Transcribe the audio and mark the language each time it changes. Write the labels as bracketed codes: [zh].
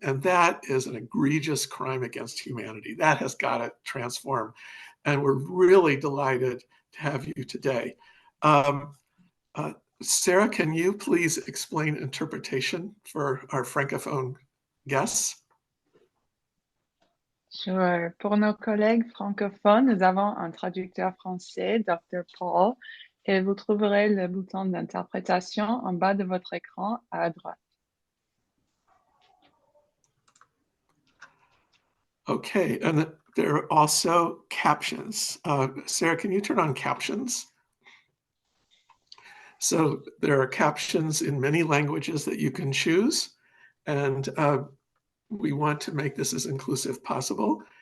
[en] And that is an egregious crime against humanity. That has got to transform. And we're really delighted to have you today. Sarah, can you please explain interpretation for our Francophone guests? Sure. [fr] Pour nos collègues francophones, nous avons un traducteur français, Dr. Paul, et vous trouverez le bouton d'interprétation en bas de votre écran à droite. [en] Okay, and there are also captions. Sarah, can you turn on captions? So there are captions in many languages that you can choose, and we want to make this as inclusive possible.